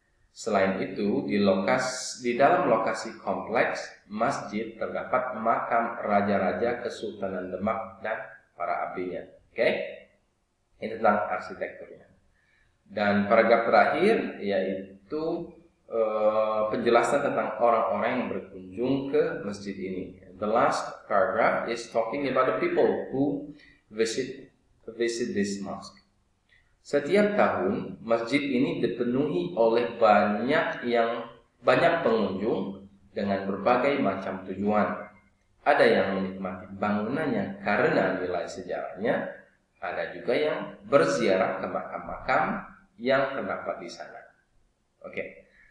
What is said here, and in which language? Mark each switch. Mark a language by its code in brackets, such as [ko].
[id] Selain itu, di dalam lokasi kompleks masjid terdapat makam raja-raja Kesultanan Demak dan para abdinya. Oke? Ini tentang arsitekturnya. Dan paragraf terakhir yaitu penjelasan tentang orang-orang yang berkunjung ke masjid ini. [en] The last paragraph is talking about the people who visit this mosque. [id] Setiap tahun masjid ini dipenuhi oleh banyak pengunjung dengan berbagai macam tujuan. Ada yang menikmati bangunannya karena nilai sejarahnya, ada juga yang berziarah ke makam-makam yang terdapat di sana. Oke.